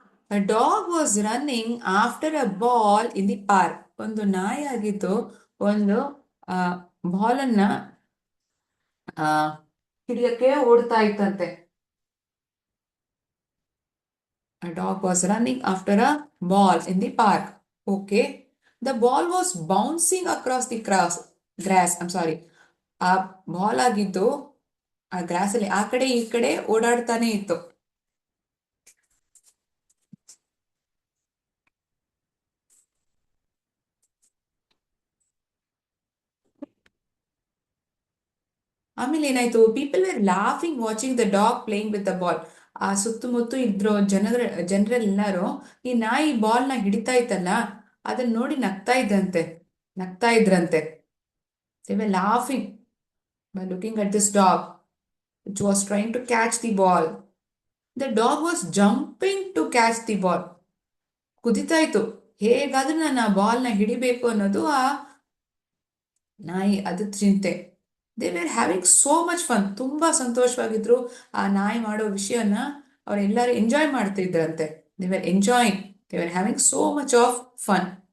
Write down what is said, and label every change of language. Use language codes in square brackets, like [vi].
[en] A dog was running after a ball in the park. [kn] ಒಂದು ನಾಯಿ ಆಗಿದ್ದು ಒಂದು ಬಾಲ್ ಅನ್ನ ಹಿಡಿಯಕ್ಕೆ ಓಡ್ತಾ ಇತ್ತಂತೆ. [en] A dog was running after a ball in the park. Okay. The ball was bouncing across the grass. I'm sorry. [kn] ಆ ball ಆಗಿದ್ದು ಆ ಗ್ರಾಸ್ ಅಲ್ಲಿ ಆ ಕಡೆ ಈ ಕಡೆ ಓಡಾಡ್ತಾನೆ ಇತ್ತು. ಆಮೇಲೆ ಏನಾಯ್ತು? [en] People were laughing watching the dog playing with the ball. [kn] ಆ ಸುತ್ತಮುತ್ತ ಇದ್ರು ಜನರೆಲ್ಲರೂ ಈ ನಾಯಿ ಬಾಲ್ ನ ಹಿಡಿತಾ ಇತ್ತಲ್ಲ, ಅದನ್ನ ನೋಡಿ ನಗ್ತಾ ಇದ್ರಂತೆ. [en] They were laughing by looking at this dog which was trying to catch the ball. The dog was jumping to catch the ball. [kn] ಕುದಿತಾ ಇತ್ತು, ಹೇಗಾದ್ರೂ ನಾನು ಆ ಬಾಲ್ ನ ಹಿಡಿಬೇಕು ಅನ್ನೋದು ಆ ನಾಯಿ ಅದು ಚಿಂತೆ. [en] They were having so much fun. [kn] ತುಂಬಾ ಸಂತೋಷವಾಗಿದ್ರು. ಆ ನಾಯಿ ಮಾಡೋ ವಿಷಯನ ಅವರೆಲ್ಲರೂ enjoy ಮಾಡ್ತಿದ್ರಂತೆ. [en] They were enjoying, they were having so much of fun.